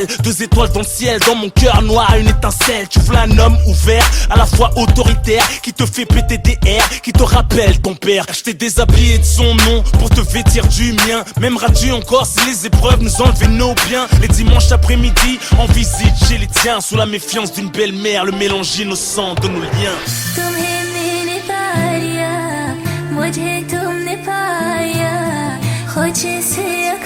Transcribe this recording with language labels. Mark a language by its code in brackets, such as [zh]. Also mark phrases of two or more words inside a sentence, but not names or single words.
[fr] 2 étoiles dans le ciel, dans mon cœur noir une étincelle. Tu veux un homme ouvert, à la fois autoritaire, qui te fait péter des airs, qui te rappelle ton père. Je t'ai déshabillé de son nom pour te vêtir du mien. M'aimeras-tu encore si les épreuves nous enlevaient nos biens? Les dimanches après-midi, en visite chez les tiens, sous la méfiance d'une belle-mère, le mélange innocent de nos liens. [hi] तुम्हें मैंने पाया, मुझे तुमने पाया, खुद से